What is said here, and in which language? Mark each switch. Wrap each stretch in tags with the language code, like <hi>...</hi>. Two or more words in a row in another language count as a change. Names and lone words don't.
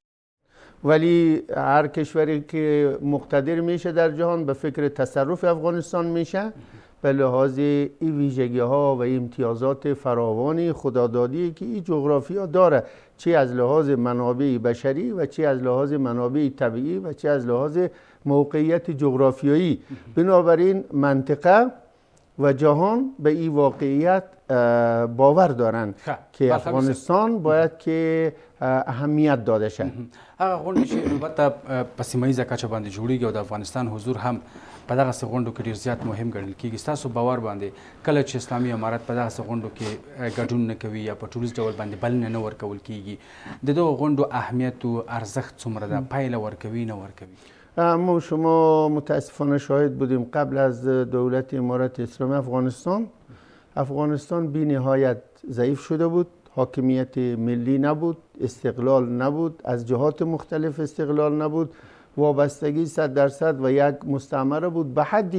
<fa>ولی هر کشوری که مقتدر میشه در جهان به فکر تصرف افغانستان میشه به لحاظ این ویژگی ها و امتیازات فراوان خدادادی که این جغرافیا داره، چه از لحاظ منابع بشری و چه از لحاظ منابع طبیعی و چه از لحاظ موقعیت جغرافیایی. بنابراین منطقه و جهان به این واقعیت باور دارند که افغانستان باید که اهمیت داده شد.</fa> <ps>هغه غونډې چې البته په سیمه ییزه کچه باندې جوړیږي او د افغانستان حضور هم په دغسې غونډو کې ډېر زیات مهم ګڼل کېږي. ستاسو باور باندې کله چې اسلامي امارت په دغسې غونډو کې ګډون نه کوي یا په ټولیز ډول باندې بلنه نه ورکول کېږي، د دغو غونډو اهمیت و ارزښت څومره ده؟ پایله ورکوي نه ورکوي؟</ps> <fa>ما شما متاسفانه شاهد بودیم قبل از دولت امارت اسلامی افغانستان بی نهایت ضعیف شده بود، حاکمیت ملی نبود، استقلال نبود، از جهات مختلف استقلال نبود، وابستگی 100% و یک مستعمره بود، به</fa>